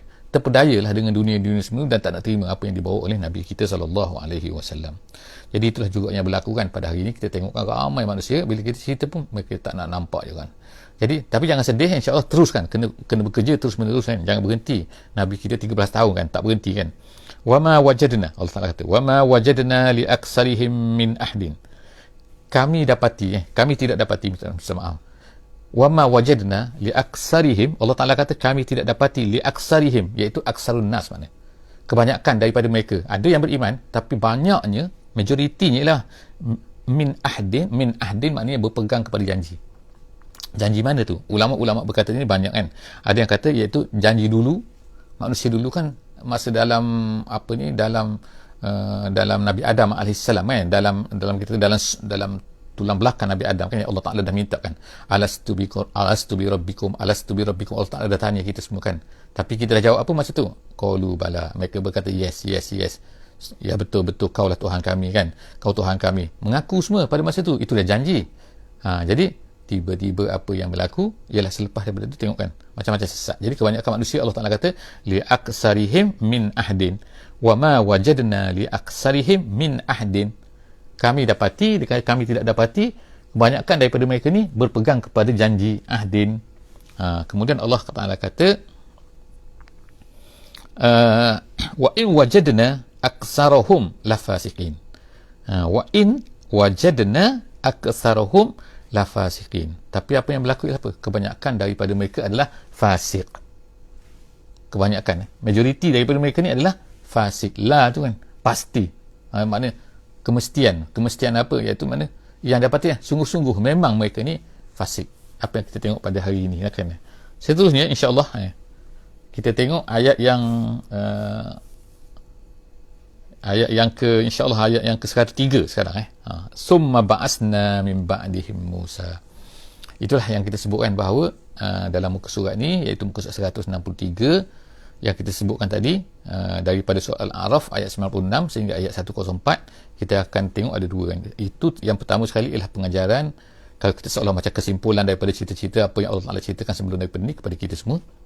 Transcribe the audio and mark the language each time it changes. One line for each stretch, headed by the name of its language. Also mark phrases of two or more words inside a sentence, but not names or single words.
Malay: Terpedayalah dengan dunia-dunia semua dan tak nak terima apa yang dibawa oleh Nabi kita SAW. Jadi itulah juga yang berlaku kan pada hari ini. Kita tengokkan ramai manusia, bila kita cerita pun mereka tak nak nampak je kan. Jadi tapi jangan sedih,
Arabic: إن شاء الله
Malay: teruskan, kena bekerja terus menerus kan, jangan berhenti. Nabi kita 13 tahun kan, tak berhenti kan.
Arabic: وما وجدنا,
Malay: Allah Taala kata,
Arabic: وما وجدنا لأكثرهم من عهد.
Malay: Kami tidak dapati, minta maaf.
Arabic: وما وجدنا لأكثرهم,
Malay: Allah Taala kata kami tidak dapati
Arabic: لأكثرهم,
Malay: iaitu
Arabic: أكثر الناس,
Malay: maknanya kebanyakan daripada mereka. Ada yang beriman, tapi banyaknya, majoritinya lah
Arabic: من عهد
Malay: maknanya berpegang kepada janji. Janji mana tu? Ulama-ulama berkata ni banyak kan. Ada yang kata iaitu janji dulu. Manusia dulu kan masa dalam dalam Nabi Adam alaihissalam kan, dalam tulang belakang Nabi Adam kan, Allah Taala dah minta kan,
Arabic: ألست بربكم,
Malay: Allah Taala dah tanya kita semua kan. Tapi kita dah jawab apa masa tu?
Arabic: قالوا بلى.
Malay: Mereka berkata yes. Ya betul kaulah Tuhan kami kan. Kau Tuhan kami. Mengaku semua pada masa tu, itu dah janji. Jadi tiba-tiba apa yang berlaku ialah selepas daripada itu, tengok kan, macam-macam sesat. Jadi kebanyakan manusia, Allah Taala kata
Arabic: لأكثرهم من عهد وما وجدنا لأكثرهم من عهد.
Malay: Kami tidak dapati kebanyakan daripada mereka ni berpegang kepada janji ahdin. Kemudian Allah Taala kata
Arabic: وإن وجدنا أكثرهم لفاسقين. وإن وجدنا أكثرهم لفاسقين.
Malay: Tapi apa yang berlaku ialah apa? Kebanyakan daripada mereka adalah fasik. Kebanyakan, majoriti daripada mereka ni adalah fasik. La tu kan pasti, maknanya kemestian apa, iaitu mana yang dapati sungguh-sungguh memang mereka ni fasik. Apa yang kita tengok pada hari ini kan. Seterusnya
Arabic: إن شاء الله
Malay: kita tengok ayat yang
Arabic: إن شاء الله
Malay: ayat yang ke-103 sekarang.
Arabic: ثم بعثنا من بعدهم موسى.
Malay: Itulah yang kita sebutkan bahawa dalam muka surat ni, iaitu muka surat 163 yang kita sebutkan tadi, daripada surah Al-A'raf ayat 96 sehingga ayat 104, kita akan tengok ada dua kan. Itu yang pertama sekali ialah pengajaran, kalau kita seolah macam kesimpulan daripada cerita-cerita apa yang Allah Ta'ala ceritakan sebelum daripada ni kepada kita semua.